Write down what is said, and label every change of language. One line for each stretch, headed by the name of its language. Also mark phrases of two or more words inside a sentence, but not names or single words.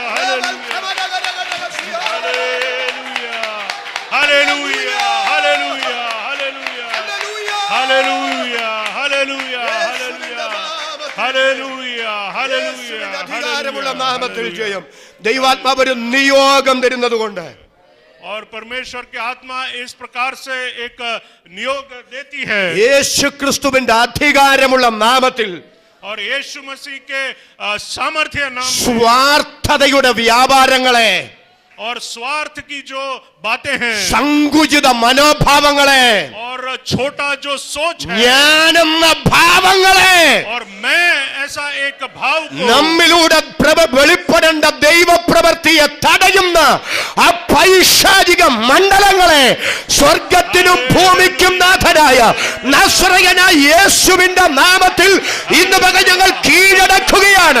Malayalam: ഹല്ലേലൂയ, ഹല്ലേലൂയ, ഹല്ലേലൂയ, ഹല്ലേലൂയ, ഹല്ലേലൂയ, ഹല്ലേലൂയ, ഹല്ലേലൂയ, ഹല്ലേലൂയ, ഹല്ലേലൂയ. അധികാരമുള്ള നാമത്തിൽ ജയം. ദൈവാത്മാവ് ഒരു നിയോഗം തരുന്നത് കൊണ്ട്
Hindi: और परमेश्वर की आत्मा इस प्रकार से एक नियोग देती है.
Malayalam: യേശു ക്രിസ്തുവിന്റെ അധികാരമുള്ള നാമത്തിൽ
Hindi: और यीशु मसीह के सामर्थ्य नाम में
Malayalam: സ്വാർത്ഥതയുടെ വ്യാപാരങ്ങളെ,
Hindi: और स्वार्थ की जो बातें हैं
Malayalam: സങ്കുചിത മനോഭാവങ്ങളെ,
Hindi: और छोटा जो सोच है
Malayalam: ഞാനെന്ന ഭാവങ്ങളെ
Hindi: और मैं ऐसा एक भाव को
Malayalam: നമ്മിലൂടെ വെളിപ്പെടേണ്ട ദൈവപ്രവൃത്തിയെ തടയുന്ന ആ പൈശാചിക മണ്ഡലങ്ങളെ സ്വർഗത്തിനും ഭൂമിക്കും നാഥനായ നസ്രയനായ യേശുവിന്റെ നാമത്തിൽ ഇന്ന് പകൽ ഞങ്ങൾ കീഴടക്കുകയാണ്.